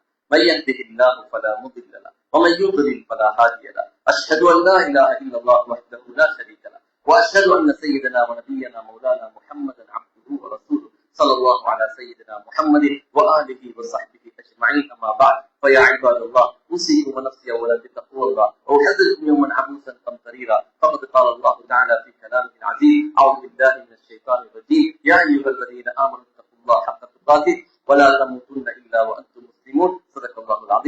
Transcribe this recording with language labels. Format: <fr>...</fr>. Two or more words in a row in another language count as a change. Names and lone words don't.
<ar>من يهده الله فلا مضل له ومن يضلل فلا هادي له. أشهد أن لا إله إلا الله وحده لا شريك له وأشهد أن سيدنا ونبينا مولانا محمدا عبده ورسوله صلى الله على سيدنا محمد وآله وصحبه أجمعين. أما بعد. فيا عباد الله، اوصيكم ونفسي اولا بتقوى الله واحذركم يوما عبوسا قمطريرا. فقد قال الله تعالى في كلامه العزيز: اعوذ بالله من الشيطان الرجيم، يا ايها الذين امنوا اتقوا الله حق تقاته ولا تموتن الا وانتم مسلمون. صدق الله العظيم.</ar>